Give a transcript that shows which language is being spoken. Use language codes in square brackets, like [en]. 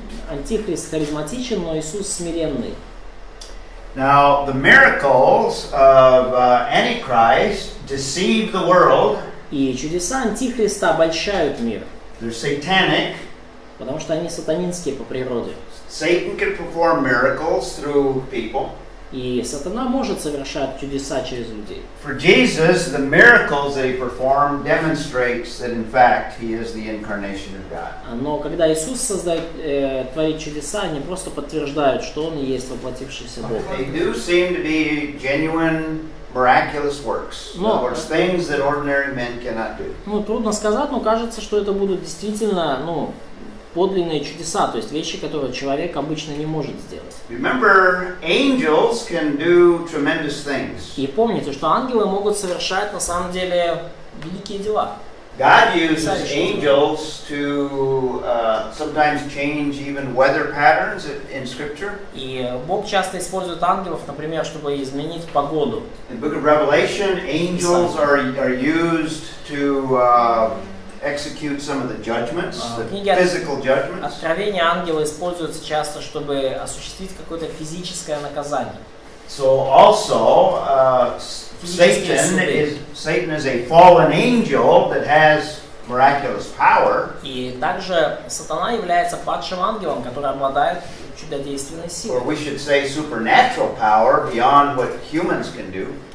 [ru] Антихрист харизматичен, но Иисус смиренный. [en] Now, the miracles of Antichrist deceive the world. [ru] И чудеса Антихриста обольщают мир. [en] They're satanic. [ru] Потому что они сатанинские по природе. [en] Satan can perform miracles through people. [ru] И сатана может совершать чудеса через людей. [en] For Jesus, the miracles that he performed demonstrates that in fact he is the incarnation of God. [ru] Но когда Иисус творит чудеса, они просто подтверждают, что Он и есть воплотившийся Бог. [en] They do seem to be genuine, miraculous works. In other words, things that ordinary men cannot do. [ru] Ну, трудно сказать, но кажется, что это будут действительно, подлинные чудеса, то есть вещи, которые человек обычно не может сделать. [en] Remember, angels can do tremendous things. [ru] И помните, что ангелы могут совершать на самом деле великие дела. [en] God uses angels to sometimes change even weather patterns in Scripture. [ru] И Бог часто использует ангелов, например, чтобы изменить погоду. [en] In the book of Revelation, angels are used to execute some of the judgments, the physical judgments. [ru] Откровения ангела используются часто, чтобы осуществить какое-то физическое наказание. [en] So also, Satan is a fallen angel that has miraculous power. [ru] И также сатана является падшим ангелом, который обладает чудодейственной силой. [en] Or we should say supernatural power beyond what humans can do.